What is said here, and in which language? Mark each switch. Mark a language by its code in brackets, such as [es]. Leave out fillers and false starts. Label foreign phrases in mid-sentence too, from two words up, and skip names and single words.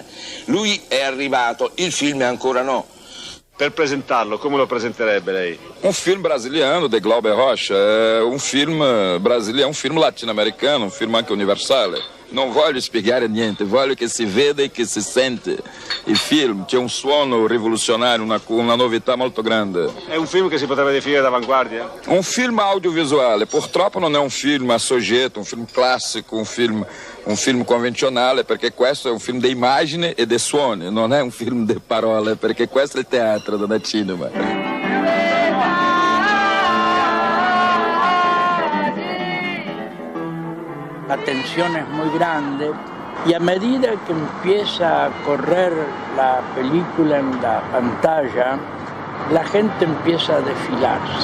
[it] Lui è arrivato, il film ancora no. Per presentarlo, come lo presenterebbe lei? [pt] Um filme brasiliano de Glauber Rocha, é um filme brasileiro, é um filme latino-americano, um filme [it] anche universale. Non voglio spiegare niente, voglio che si veda e che si sente il film. C'è un suono rivoluzionario, una novità molto grande. È un film che si potrebbe definire d'avanguardia? Un film audiovisuale, purtroppo non è un film a soggetto, un film classico, un film convenzionale, perché questo è un film di immagine e di suoni, non è un film di parole, perché questo è il teatro, non è cinema. [es] La tensión es muy grande y a medida que empieza a correr la película en la pantalla, la gente empieza a desfilarse.